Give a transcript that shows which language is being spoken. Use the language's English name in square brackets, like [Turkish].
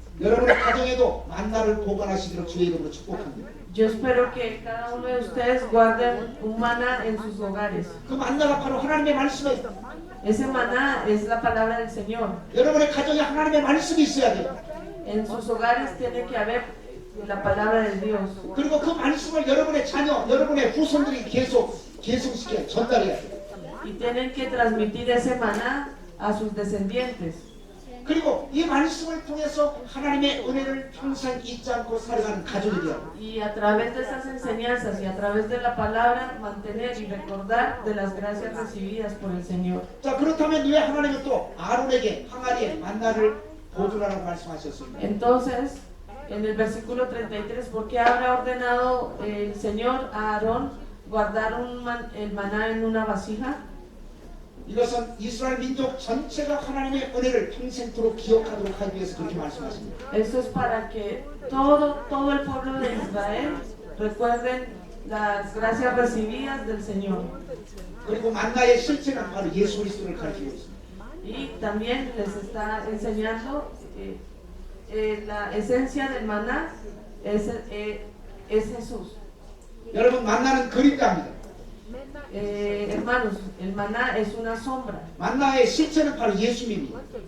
[Korean] 여러분의 가정에도 만나를 보관하시기를 주의 이름으로 축복합니다. [Spanish] Yo espero que cada uno de ustedes guarden un maná en sus hogares. [Korean] 그 만나가 바로 하나님의 말씀이에요. [Spanish] Ese maná es la palabra del Señor. [Korean] 여러분의 가정에 하나님의 말씀이 있어야 돼요. [Spanish] En sus hogares tiene que haber la palabra de Dios. [Korean] 그리고 그 말씀을 여러분의 자녀, 여러분의 후손들이 계속시켜 전달해야 돼요. [Spanish] Y tienen que transmitir ese maná a sus descendientes. [Korean] 그리고 이 말씀을 통해서 하나님의 은혜를 평생 잊지 않고 살아가는 가족이 되어야 돼요. [Spanish] Y a través de esas enseñanzas y a través de la palabra mantener y recordar de las gracias recibidas por el Señor. [Korean] 자, 그렇다면 왜 하나님은 또 아론에게 항아리에 만나를 보존하라고 말씀하셨습니까? [Spanish] Entonces, en el versículo 33, ¿por qué habrá ordenado el Señor a Aarón guardar el maná en una vasija? [Korean] 이것은 이스라엘 민족 전체가 하나님의 은혜를 평생토록 기억하도록 하기 위해서 그렇게 말씀하십니다. [Spanish] Esto es para que todo el pueblo de Israel recuerden las gracias recibidas del Señor. [Korean] 그리고 만나의 실체는 바로 예수 그리스도를 가르치고 있습니다. [Spanish] Y también les está enseñando la esencia del maná es Jesús. [Korean] 여러분, 만나는 그림자입니다. [Spanish] Hermanos, el maná es una sombra, [Korean] 만나의 실체는 바로 예수님입니다.